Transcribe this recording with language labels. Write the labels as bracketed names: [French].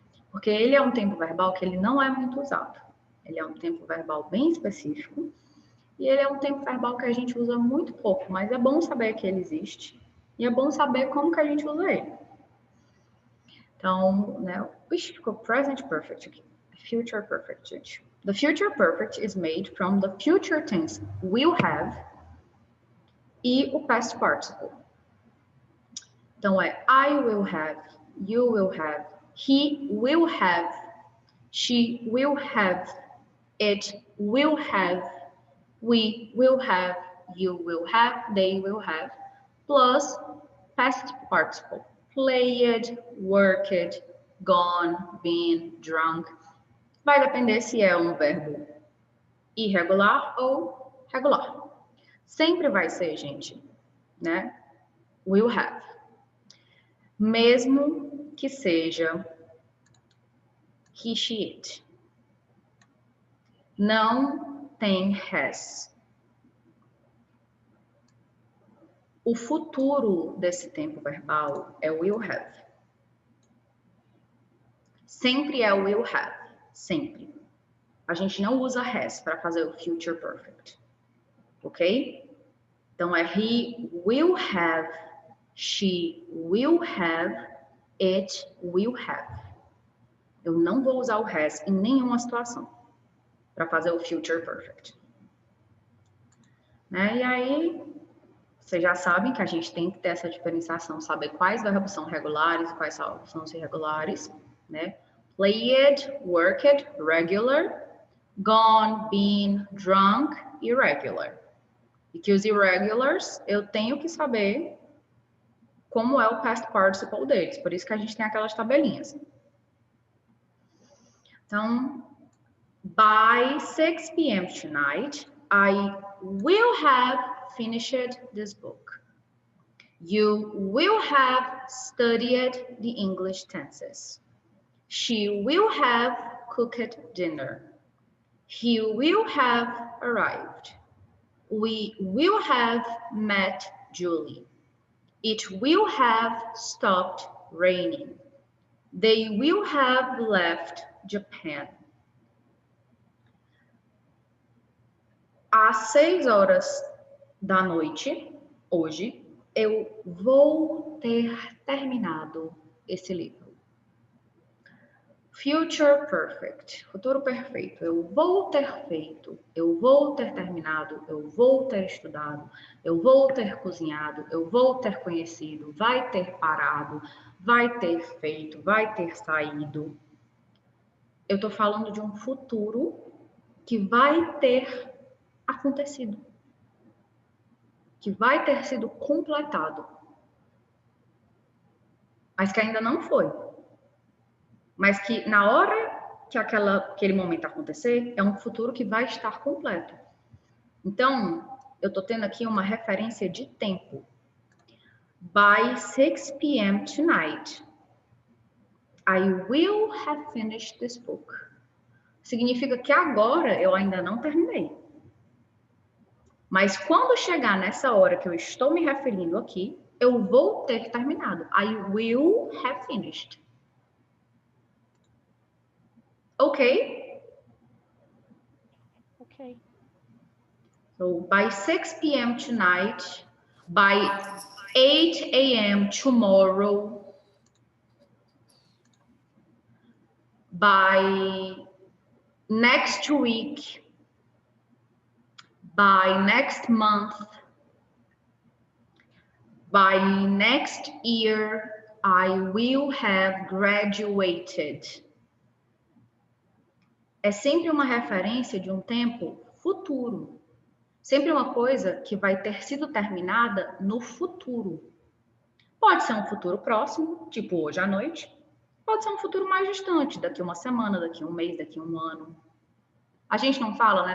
[Portuguese] Porque ele é um tempo verbal que ele não é muito usado. Ele é um tempo verbal bem específico e ele é um tempo verbal que a gente usa muito pouco, mas é bom saber que ele existe e é bom saber como que a gente usa ele. Então, né, ficou present perfect aqui. [English] Future perfect, gente. The future perfect is made from the future tense will have [Portuguese] e o [English] past participle. [Portuguese] Então é [English] I will have, you will have, he will have, she will have, it will have, we will have, you will have, they will have, plus past participle. Played, worked, gone, been, drunk. [Portuguese] Vai depender se é um verbo irregular ou regular. Sempre vai ser, gente, né? [English] Will have. [Portuguese] Mesmo que seja he, she, it. Não tem has. O futuro desse tempo verbal é [English] will have. [Portuguese] Sempre é [English] will have. [Portuguese] Sempre. A gente não usa has para fazer o future perfect. Ok? Então é he will have, she will have, it will have. Eu não vou usar o has em nenhuma situação para fazer o future perfect. Né? E aí, vocês já sabem que a gente tem que ter essa diferenciação, saber quais verbos são regulares e quais são os irregulares. Né? [English] Played, worked, regular, gone, been, drunk, irregular. [Portuguese] E que os irregulars, eu tenho que saber como é o past participle deles. Por isso que a gente tem aquelas tabelinhas. Então, [English] by 6 p.m. tonight, I will have finished this book. You will have studied the English tenses. She will have cooked dinner. He will have arrived. We will have met Julie. It will have stopped raining. They will have left Japan. [Portuguese] Às 6 horas da noite, hoje, eu vou ter terminado esse livro. Future perfect, futuro perfeito. Eu vou ter feito, eu vou ter terminado, eu vou ter estudado, eu vou ter cozinhado, eu vou ter conhecido, vai ter parado, vai ter feito, vai ter saído. Eu estou falando de um futuro que vai ter acontecido, que vai ter sido completado, mas que ainda não foi. Mas que na hora que aquele momento acontecer, é um futuro que vai estar completo. Então, eu estou tendo aqui uma referência de tempo. By 6 p.m. tonight, I will have finished this book. Significa que agora eu ainda não terminei. Mas quando chegar nessa hora que eu estou me referindo aqui, eu vou ter terminado. [English] I will have finished. Okay? Okay. So by 6 p.m. tonight, by 8 a.m. tomorrow, by next week, by next month, by next year, I will have graduated. [Portuguese] É sempre uma referência de um tempo futuro. Sempre uma coisa que vai ter sido terminada no futuro. Pode ser um futuro próximo, tipo hoje à noite. Pode ser um futuro mais distante, daqui uma semana, daqui um mês, daqui um ano. A gente não fala, né?